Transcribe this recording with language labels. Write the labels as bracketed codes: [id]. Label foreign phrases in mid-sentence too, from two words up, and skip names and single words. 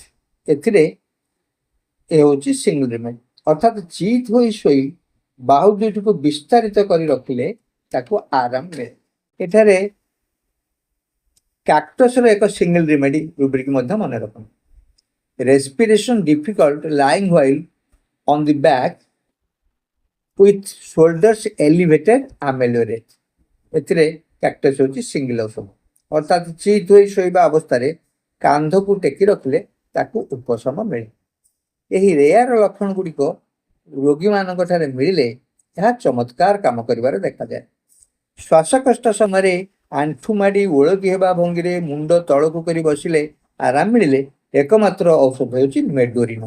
[or] ଏଥିରେ ଏ ହେଉଛି [en] single remedy, [or] ଅର୍ଥାତ୍ ଚିତ୍ ହୋଇ ଶୋଇ ବାହୁ ଦୁଇଟିକୁ ବିସ୍ତାରିତ କରି ରଖିଲେ ତାକୁ ଆରାମ ମିଳେ। ଏଠାରେ କାକ୍ଟସର ଏକ [en] single remedy rubric [or] ମଧ୍ୟ ମନେ ରଖନ୍ତୁ। [en] respiration difficult lying while on the back with shoulders elevated ameliorate। [or] ଏଥିରେ କ୍ୟାକ୍ଟସ୍ ହେଉଛି ସିଙ୍ଗିଲ ଔଷଧ, ଅର୍ଥାତ୍ ଚିତ୍ ହୋଇ ଶୋଇବା ଅବସ୍ଥାରେ କାନ୍ଧକୁ ଟେକି ରଖିଲେ ତାକୁ ଉପଶମ ମିଳେ। ଏହି ରେୟାର ଲକ୍ଷଣ ଗୁଡ଼ିକ ରୋଗୀମାନଙ୍କ ଠାରେ ମିଳିଲେ ଏହା ଚମତ୍କାର କାମ କରିବାରେ ଦେଖାଯାଏ। ଶ୍ୱାସକଷ୍ଟ ସମୟରେ ଆଣ୍ଠୁ ମାଡ଼ି ଓଳକି ହେବା ଭଙ୍ଗୀରେ ମୁଣ୍ଡ ତଳକୁ କରି ବସିଲେ ଆରାମ ମିଳିଲେ ଏକମାତ୍ର ଔଷଧ ହେଉଛି ମେଡୋରିନମ୍।